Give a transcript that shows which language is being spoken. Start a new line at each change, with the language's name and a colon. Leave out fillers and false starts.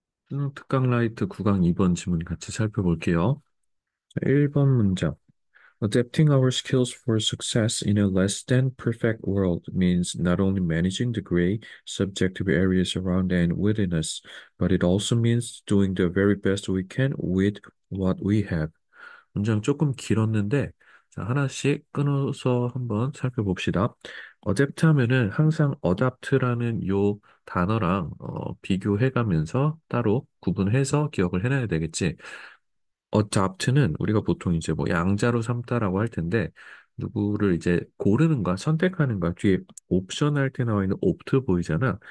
Korean: 흑강라이트 9강 2번 지문 같이 살펴볼게요. 자, 1번 문장.
English: Adapting our skills for success in a less than perfect world means not only managing the gray, subjective areas around and within us, but it also means doing the very best we can with what we have.
Korean: 문장 조금 길었는데, 자, 하나씩 끊어서 한번 살펴봅시다. 어댑트 하면은 항상 어답트라는 요 단어랑 비교해가면서 따로 구분해서 기억을 해놔야 되겠지. 어답트는 우리가 보통 이제 뭐 양자로 삼다라고 할 텐데, 누구를 이제 고르는 거, 선택하는 거, 뒤에 옵션 할 때 나와 있는 옵트 보이잖아.